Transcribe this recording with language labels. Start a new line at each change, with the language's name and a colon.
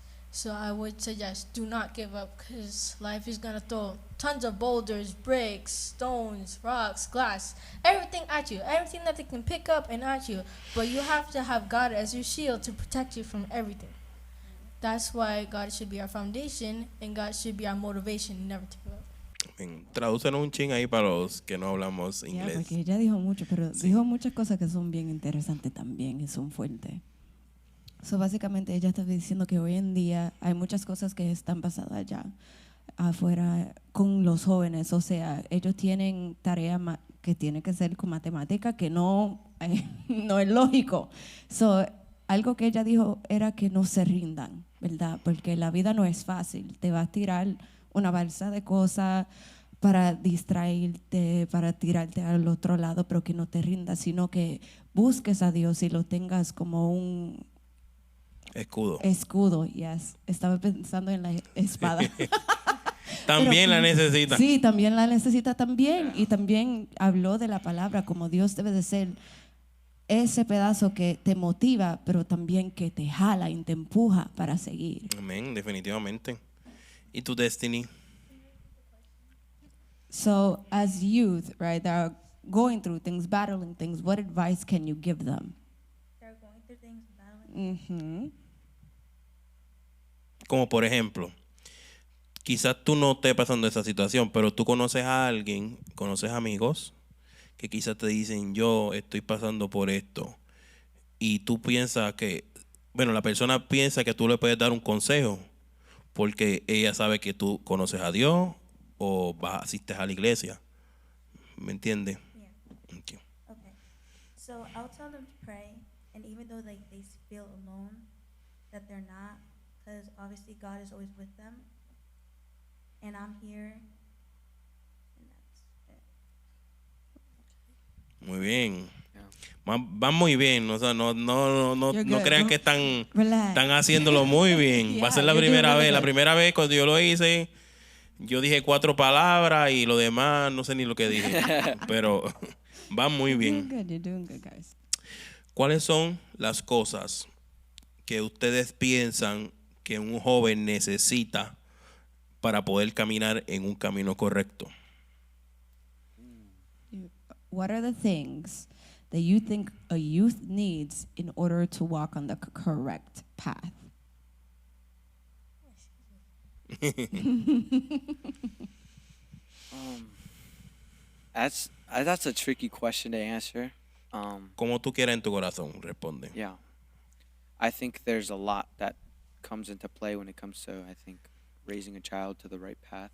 English: So I would suggest, do not give up, because life is going to throw tons of boulders, bricks, stones, rocks, glass, everything at you, everything that they can pick up and at you. But you have to have God as your shield to protect you from everything. That's why God should be our foundation, and God should be our motivation never to give up.
Spanish: Tradúcenos un ching ahí para los que no hablamos inglés. Porque ella dijo mucho, pero dijo muchas cosas que son bien interesantes también y son fuertes. So, básicamente ella está diciendo que hoy en día hay muchas cosas que están pasando allá afuera con los jóvenes. O sea, ellos tienen tarea que tiene que ser con matemática, que no es lógico. So, algo que ella dijo era que no se rindan, ¿verdad? Porque la vida no es fácil. Te va a tirar una balsa de cosas para distraerte, para tirarte al otro lado, pero que no te rindas, sino que busques a Dios y lo tengas como un escudo.
English: Yes.
Spanish: Estaba pensando en la espada. También la necesita. Sí, también la necesita también. Y también habló de la palabra como Dios debe de ser ese pedazo que te motiva, pero también que te jala y te empuja para seguir. Amén, definitivamente. ¿Y tu destiny?
English: So, as youth, right, that are going through things, battling things, what advice can you give them? They're going through things, battling.
Spanish: Como por ejemplo, quizás tú no estés pasando esa situación, pero tú conoces a alguien, conoces amigos que quizás te dicen, yo estoy pasando por esto. Y tú piensas que, bueno, la persona piensa que tú le puedes dar un consejo porque ella sabe que tú conoces a Dios o asistes a la iglesia. ¿Me entiendes?
English: Yeah. Okay. Okay. So I'll tell them to pray, and even though they feel alone, that they're not, because obviously God is always with them, and I'm here, and that's it.
Spanish: Muy bien. Van muy bien, o sea, no crean que están haciéndolo muy bien. Va a ser la primera vez. La primera vez cuando yo lo hice, yo dije 4 palabras y lo demás no sé ni lo que dije. Pero van muy bien.
English: You're doing good, guys.
Spanish: ¿Cuáles son las cosas que ustedes piensan que un joven necesita para poder caminar en un camino correcto?
English: What are the things that you think a youth needs in order to walk on the correct path? That's a tricky question to answer.
Spanish: Como tú quieras en tu corazón, responde.
English: Yeah, I think there's a lot that comes into play when it comes to, I think, raising a child to the right path.